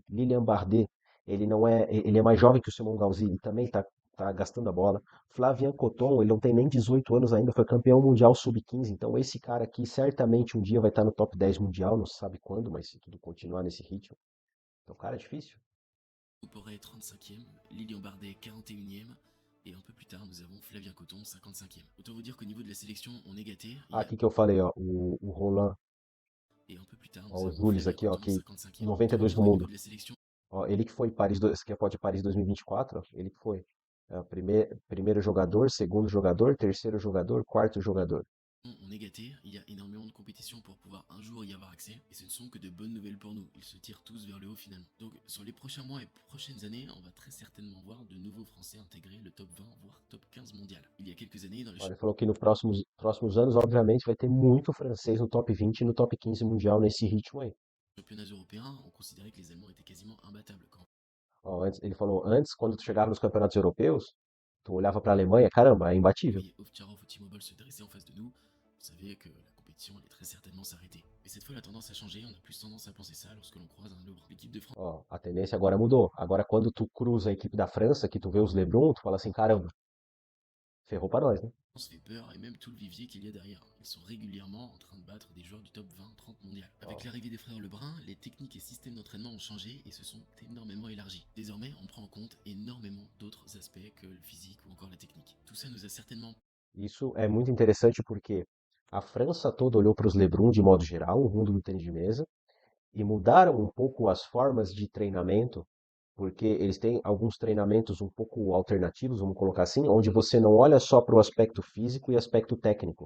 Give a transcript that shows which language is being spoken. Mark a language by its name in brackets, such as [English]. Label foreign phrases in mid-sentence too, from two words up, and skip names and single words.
[Portuguese] Lilian Bardet, ele é mais jovem que o Simon Gauzy e também tá gastando a bola. Flavian Coton, ele não tem nem 18 anos ainda, foi campeão mundial sub-15. Então, esse cara aqui certamente um dia vai estar no top 10 mundial, não se sabe quando, mas se tudo continuar nesse ritmo. Então, cara, é difícil. [French] Porret 35e, Lilian Bardet 41e, et un peu plus tard nous avons Flavien Coton 55e. Autant vous dire qu'au niveau de la sélection, on est gâté. [Portuguese] Aqui que eu falei, ó, o Roland, [French] Et un peu plus tard, [Portuguese] ó, [French] nous [Portuguese] o [French] avons [Portuguese] Jules [French] Flavien [Portuguese] aqui, ó, [French] Coton [Portuguese] que [French] 55e. Autant vous [Portuguese] 92 [French] dire [Portuguese] do [French] qu'au niveau [Portuguese] mundo. [French] de la sélection, [Portuguese] Ó, ele que foi Paris, que é de Paris 2024, ó, ele que foi primeiro jogador, segundo jogador, terceiro jogador, quarto jogador. [French] on est gâté, il y a énormément de compétitions pour pouvoir un jour y avoir accès, et ce ne sont que de bonnes nouvelles pour nous, ils se tirent tous vers le haut finalement. Donc sur les prochains mois et prochaines années, on va très certainement voir de nouveaux Français intégrer le top 20, voire top 15 mondial. Il y a quelques années, dans les [Portuguese] Ó, ele falou que nos próximos anos, obviamente, vai ter muito francês no top 20 e no top 15 mundial nesse ritmo aí. [French] championnats européens, on considérait que les Allemands étaient quasiment imbattables. Quand [Portuguese] Ó, ele falou, antes, quando tu chegava nos campeonatos europeus, tu olhava para a Alemanha, caramba, é [French] vous [Portuguese] imbatível. [French] voyez Ovtcharov ou Timo Boll se dresser en face de nous, vous savez que la compétition compétition allait très certainement s'arrêter. Mais cette fois, la tendance a changé, on a plus tendance à penser ça lorsque l'on croise un Lebrun. L'équipe de France [Portuguese] Ó, a tendência agora mudou. Agora, quando tu cruza a equipe da França, que tu vê os LeBron, tu fala assim, caramba, ferrou pra nós, né? [French] fait peur et même tout le vivier qu'il y a derrière. Ils sont régulièrement en train de battre des joueurs du top 20-30 mondial. Avec [Portuguese] Ó, [French] l'arrivée des frères Lebrun, les techniques et systèmes d'entraînement ont changé et se sont énormément élargis. Désormais, on prend en compte énormément d'autres aspects que le physique ou encore la technique. Tout ça nous a certainement [Portuguese] isso é muito interessante porque a França toda olhou para os LeBron de modo geral, o mundo do tênis de mesa, e mudaram um pouco as formas de treinamento, porque eles têm alguns treinamentos um pouco alternativos, vamos colocar assim, onde você não olha só para o aspecto físico e aspecto técnico.